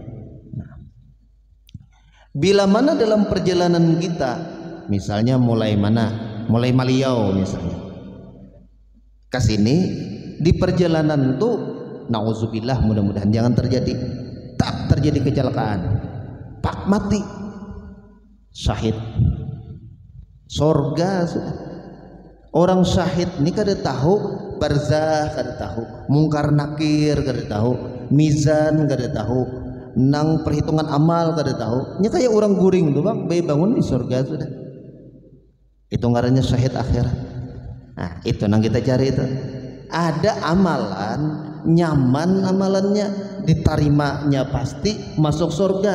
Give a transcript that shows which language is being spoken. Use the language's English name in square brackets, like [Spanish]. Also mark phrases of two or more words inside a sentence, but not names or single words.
[Indonesian] Bila mana dalam perjalanan kita, misalnya mulai Maliau misalnya ke sini, di perjalanan tuh nauzubillah, mudah-mudahan jangan terjadi, tak terjadi kecelakaan, pak mati, syahid, sorga sudah. [Banjar] Orang syahid ini kada tahu barzah, kada tahu mungkar nakir, kada tahu mizan, kada tahu nang perhitungan amal, kada tahu. Nya kayak orang guring tuh bang, bayi bangun di surga sudah. Itu ngarannya syahid akhirat. Nah itu nang kita cari itu. Ada amalan nyaman, amalannya diterimanya pasti masuk surga.